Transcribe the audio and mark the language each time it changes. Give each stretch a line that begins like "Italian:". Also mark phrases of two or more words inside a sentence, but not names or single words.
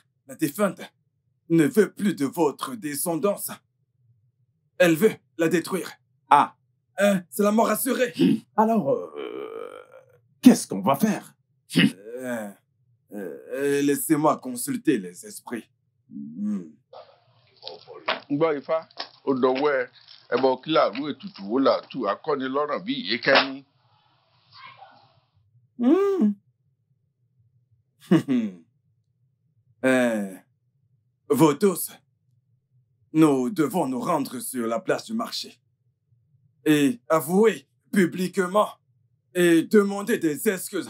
French: La défunte ne veut plus de votre descendance. Elle veut la détruire. Ah. C'est la mort assurée. Alors, qu'est-ce qu'on va faire? Laissez-moi consulter les esprits.
Yoruba: Gbọ́ ifá, ó dọwọ́ ẹ, ẹbọ kí láàrú ètùtù wo làtú akọ́nilọ́rọ̀ bí ìyékẹ́ni.
French: Vous tous, nous devons nous rendre sur la place du marché et avouer publiquement et demander des excuses.